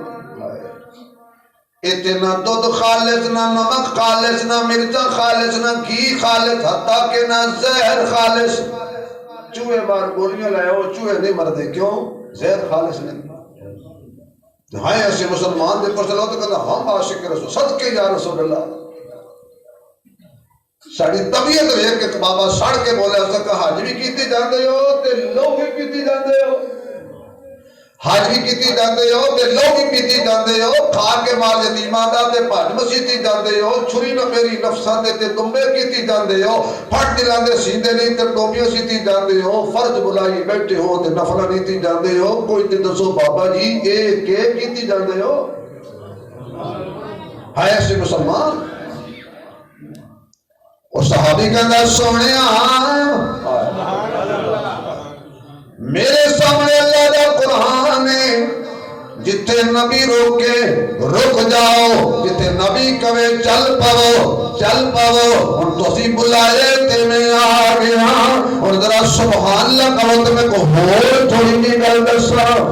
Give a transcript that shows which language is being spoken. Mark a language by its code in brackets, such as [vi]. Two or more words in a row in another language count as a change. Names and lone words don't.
[pa] اتنا دودھ خالص نہ نمک خالص نہ مرچا خالص نہ گھی خالص حتیٰ کہ نہ زہر خالص چوہے بار گولیاں لائے ہو چوہے نہیں مردے کیوں زہر خالص نہیں ہائے ایسے مسلمان دے پر صلوات کرنا ہم عاشق رسول صدقے [ar] یا رسول اللہ [pa] ساڑی طبیعت ہے کہ بابا سڑ کے بولے اس کا حج بھی کیتی جاندے ہو تے لو بھی پیتی جاندے ہو حج بھی کیتی جاندے ہو تے لو بھی پیتی جاندے ہو کھا کے مال یتیماں دا تے بھج مسیتی جاندے ہو چھری نہ میری نفساں دے تے دمبے کیتی جاندے ہو پھٹ دلاندے سیندے نہیں تے ٹوپیاں سیتی جاندے ہو فرض بلائی بیٹھے ہو تے نفل نیتی جاندے ہو کوئی تے دسو بابا جی اے کے کیتی جاندے ہو ہے ایسے مسلمان اور صحابی کہندا سونے میرے سامنے اللہ دا قرآن ہے جتے نبی روکے رک جاؤ جتے نبی کہے چل پاو ان تو سی بلائے تے میں آ گیا اور ذرا سبحان اللہ کہو تو میں کو ہور تھوڑی نہیں گل دسا